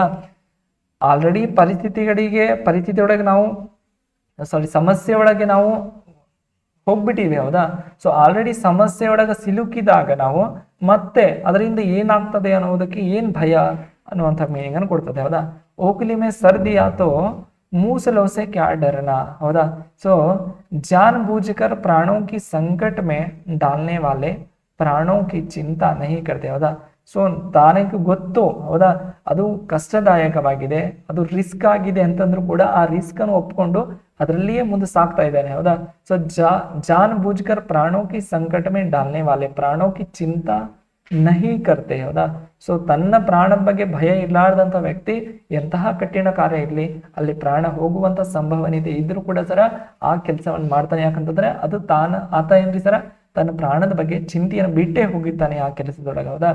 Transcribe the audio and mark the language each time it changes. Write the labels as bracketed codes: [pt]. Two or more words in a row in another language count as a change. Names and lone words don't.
[kn] ಆಲ್ರೆಡಿ ಪರಿಸ್ಥಿತಿಯೊಳಗೆ ನಾವು ಸಮಸ್ಯೆ ಒಳಗೆ ನಾವು ಹೋಗ್ಬಿಟ್ಟಿವಿ, ಹೌದಾ. ಸೊ ಆಲ್ರೆಡಿ ಸಮಸ್ಯೆ ಒಳಗೆ ಸಿಲುಕಿದಾಗ ನಾವು ಮತ್ತೆ ಅದರಿಂದ ಏನಾಗ್ತದೆ ಅನ್ನೋದಕ್ಕೆ ಏನ್ ಭಯ ಅನ್ನುವಂಥ ಮೀನಿಂಗ್ ಅನ್ನು ಕೊಡ್ತದೆ, ಹೌದಾ. [hi] ओकली में सर्दी आतो मूसलों से क्या डरना, ಹೌದಾ. ಸೊ ಜಾನ್ ಬೂझकर प्राणों की संकट में डालने वाले प्राणों की चिंता नहीं करते, [kn] ಹೌದಾ. ಸೊ ತಾನಕ್ಕೆ ಗೊತ್ತು, ಹೌದಾ, ಅದು ಕಷ್ಟದಾಯಕವಾಗಿದೆ, ಅದು ರಿಸ್ಕ್ ಆಗಿದೆ ಅಂತಂದ್ರೂ ಕೂಡ ಆ ರಿಸ್ಕ್ ಅನ್ನು ಒಪ್ಕೊಂಡು ಅದರಲ್ಲಿಯೇ ಮುಂದೆ ಸಾಕ್ತಾ ಇದ್ದಾನೆ, ಹೌದಾ. [hi] ಸೊ ಜಾನ್ ಬೂझकर प्राणों की संकट में डालने वाले प्राणों की चिंता नहीं करते ಹೌದಾ. [kn] ಸೊ ತನ್ನ ಪ್ರಾಣದ ಬಗ್ಗೆ ಭಯ ಇರ್ಲಾರ್ದಂತ ವ್ಯಕ್ತಿ ಎಂತಹ ಕಠಿಣ ಕಾರ್ಯ ಇರ್ಲಿ, ಅಲ್ಲಿ ಪ್ರಾಣ ಹೋಗುವಂತ ಸಂಭವನೀಯತೆ ಇದ್ರೂ ಕೂಡ ಸರ ಆ ಕೆಲಸವನ್ನು ಮಾಡ್ತಾನೆ. ಯಾಕಂತಂದ್ರೆ ಅದು ಆತ ಏನ್ರಿ ಸರ ತನ್ನ ಪ್ರಾಣದ ಬಗ್ಗೆ ಚಿಂತೆಯನ್ನು ಬಿಟ್ಟೇ ಹೋಗಿರ್ತಾನೆ ಆ ಕೆಲಸದೊಳಗೆ ಹೌದಾ.